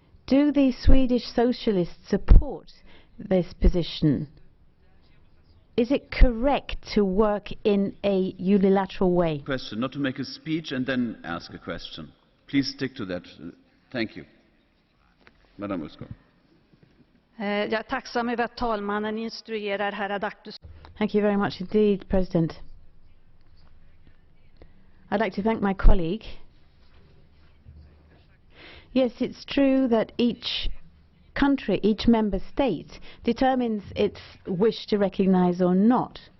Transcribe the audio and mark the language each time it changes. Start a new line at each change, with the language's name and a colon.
English: Do the Swedish socialists support this position? Is it correct to work in a unilateral way? Question, not to make a speech and then ask a question. Please stick to that. Thank you. Madam Ulvskog.
Swedish: Jag är tacksam över att talmannen instruerar herr ADAKTUSSON.
English: Thank you very much indeed, President. I'd like to thank my colleague. Yes, it's true that each country, each member state, determines its wish to recognize or not.